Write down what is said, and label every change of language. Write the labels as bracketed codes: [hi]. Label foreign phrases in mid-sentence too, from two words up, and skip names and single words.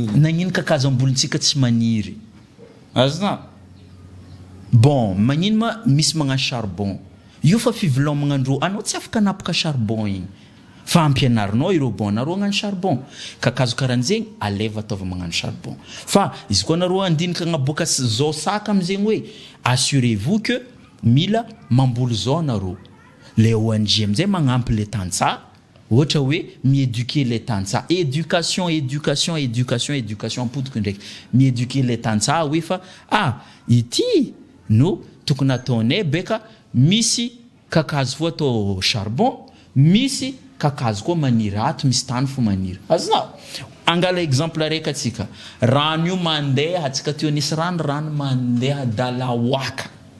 [mg] nagnino kakazo ambolintsika tsy maniry azona bon magnino ma misy magnano charbon io fa fivelomagna andro anao tsy afaka napaka charbon igny fa ampianarinao ireo bon nareo agnano charbon kakazo karahan'zegny aleva ataova magnano charbon fa izy koa nareo andinika agnaboaka zao saka am'zegny hoe [fr] assurez-vous que [mg] mila mamboly zao nareo le ONG am'zay magnampy le tantsa ohatra hoe miéduquer les tantsa éducation ampodiko ndraiky miéduquer les tantsa hoe fa ity no tokony ataonay beka misy kakazo fo atao charbon misy kakazo koa maniry ato misy tany fo maniry azonao angala exemple araiky atsika rano io mandeha atsika teo nisy rano mandeha dalahoaka